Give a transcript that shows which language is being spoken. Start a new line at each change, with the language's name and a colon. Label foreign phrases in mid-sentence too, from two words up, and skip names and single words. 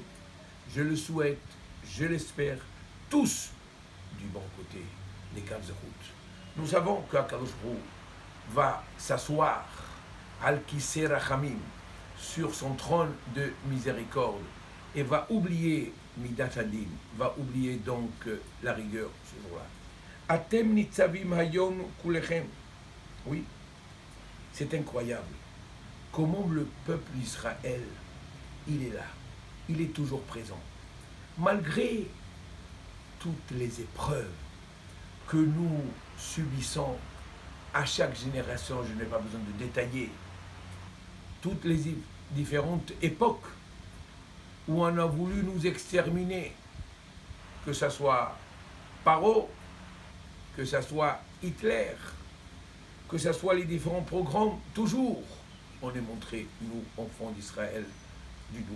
French: Je le souhaite, je l'espère, tous du bon côté des Kavzerut. Nous savons qu'
Hebrew: הקדוש ברוך הוא
French: va s'asseoir
Hebrew: על כסא רחמים
French: sur son trône de miséricorde et va oublier
Hebrew: מידת הדין,
French: va oublier donc la rigueur ce jour-là.
Hebrew: אתם נצבים היום כולכם.
French: Oui, c'est incroyable. Comment le peuple d'Israël, il est là, il est toujours présent. Malgré toutes les épreuves que nous subissons à chaque génération, je n'ai pas besoin de détailler, toutes les différentes époques où on a voulu nous exterminer, que ce soit Paro, que ce soit Hitler, que ce soit les différents programmes, toujours on est montré, nous, enfants d'Israël, du doigt.